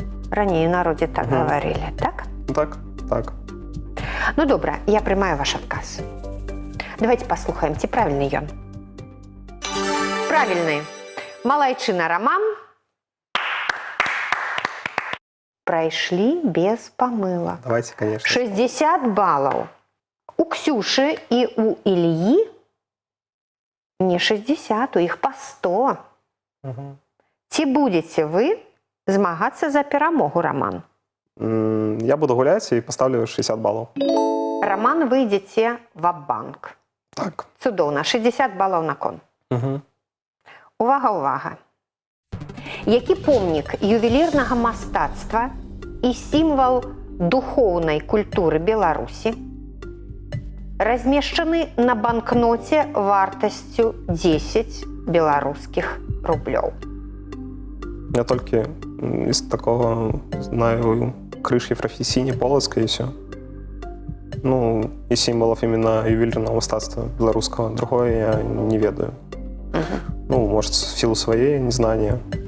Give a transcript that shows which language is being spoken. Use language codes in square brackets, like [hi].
[be] Раней у народзе так гаварылі, так? Так. Ну добра, я прымаю ваш адказ. Давайте паслухаем, ці правільны ён. Правільны. Малайчына Раман прайшлі без памылак. [ru] Давайте, конечно. [be] 60 балаў. У Ксюшы і у Ільі не 60, у іх па 100. Ці будзеце вы змагацца за перамогу, Раман? [ru] Я буду гулять и поставлю 60 баллов. [be] Раман, вы ідзеце ва-банк. Так. Цудоўна, 60 балаў на кон. Увага, увага. Які помнік ювелірнага мастацтва і сімвал духоўнай культуры Беларусі размешчаны на банкноце вартасцю 10 беларускіх рублёў? [ru] Я только из такого знаю крышки профессийной Полоцкой и все. Ну, и символов именно ювелирного мастацтва белорусского. Другое я не ведаю. Ну, может, в силу своей незнания.